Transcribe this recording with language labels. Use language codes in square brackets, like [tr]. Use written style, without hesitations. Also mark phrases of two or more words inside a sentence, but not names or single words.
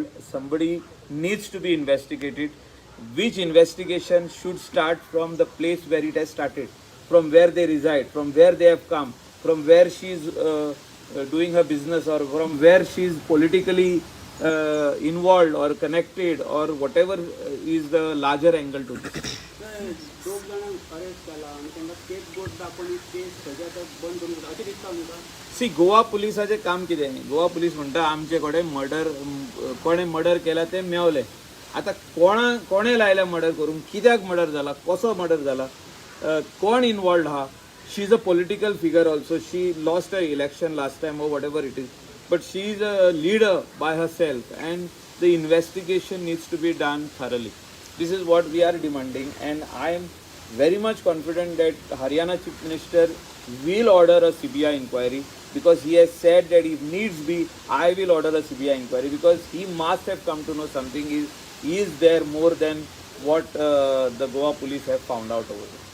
[en] Somebody needs to be investigated. Which investigation should start from the place where it has started, from where they reside, from where they have come, from where she is doing her business, or from where she is politically involved or connected, or whatever is the larger angle to this. [kok] दोग जाणांक अरेस्ट केला आनी तांकां केस बोट दाखोवन केस सगळ्यात बंद करून अशें दिसता तुमकां? सी गोवा पुलिसाचें काम कितें? गोवा पुलीस म्हणटा आमचे कडेन मर्डर कोणें मर्डर केला तें मेवलें. आतां कोणें लायलें मर्डर करूंक, कित्याक मर्डर जाला, कसो मर्डर जाला, कोण इनवॉल्ड आहा. [en] She is a political figure also. She lost a election last time or whatever it is, but she is a leader by herself and the investigation needs to be done thoroughly. This is what we are demanding, and I am very much confident that Haryana Chief Minister will order a CBI inquiry, because he has said that if needs be, I will order a CBI inquiry, because he must have come to know something is there more than what the Goa police have found out over there.